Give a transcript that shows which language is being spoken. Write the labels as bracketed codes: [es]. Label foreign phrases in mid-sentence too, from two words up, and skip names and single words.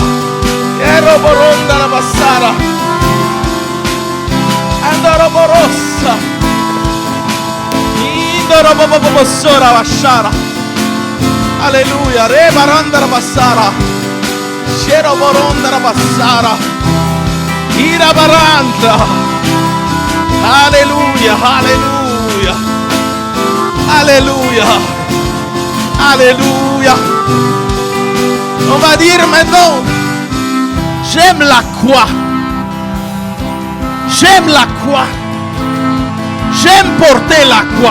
[fr] Eroboronda rabassara. Andoroborossa. Indorobobobosora bashara. Alléluia. Rebaranda rabassara. Cheroboronda rabassara. Irabaranda. Alléluia. Alléluia. Alléluia. Alléluia. On va dire maintenant, j'aime la croix. J'aime la croix. J'aime porter la croix.